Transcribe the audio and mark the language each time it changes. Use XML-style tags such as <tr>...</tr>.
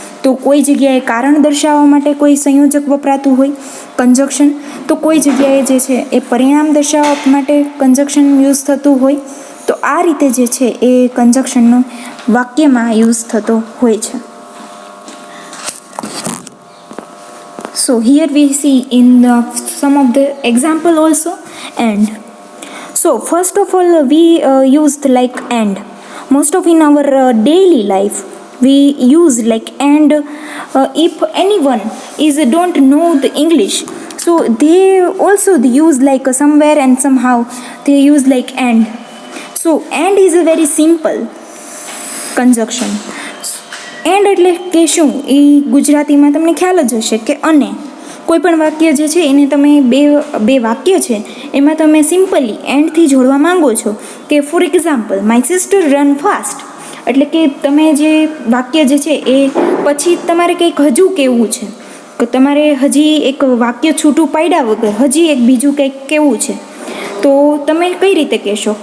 <gu>તો કોઈ જગ્યાએ કારણ દર્શાવવા માટે કોઈ સંયોજક વપરાતું હોય કંજક્શન, તો કોઈ જગ્યાએ જે છે એ પરિણામ દર્શાવવા માટે કંજક્શન યુઝ થતું હોય. તો આ રીતે જે છે એ કંજક્શનનો વાક્યમાં યુઝ થતો હોય છે.</gu> <en>So here we see in some of the example also and. So first of all we used like and. Most of in our daily life we use like and. If anyone don't know the English, so they also use like somewhere and somehow they use like and. So and is a very simple conjunction.</en> <gu>And એટલે કે શું, એ ગુજરાતીમાં તમને ખ્યાલ જ હશે કે અને. કોઈ પણ વાક્ય જે છે એને તમે બે વાક્ય છે એમાં તમે સિમ્પલી એન્ડથી જોડવા માંગો છો કે for example</gu> <en>my sister run fast,</en> <gu>એટલે કે તમે જે વાક્ય જે છે એ પછી તમારે કંઈક હજુ કહેવું છે કે તમારે હજી એક વાક્ય છૂટું પાડ્યા વગર હજી એક બીજું કંઈક કહેવું છે, તો તમે કઈ રીતે કહેશો?</gu>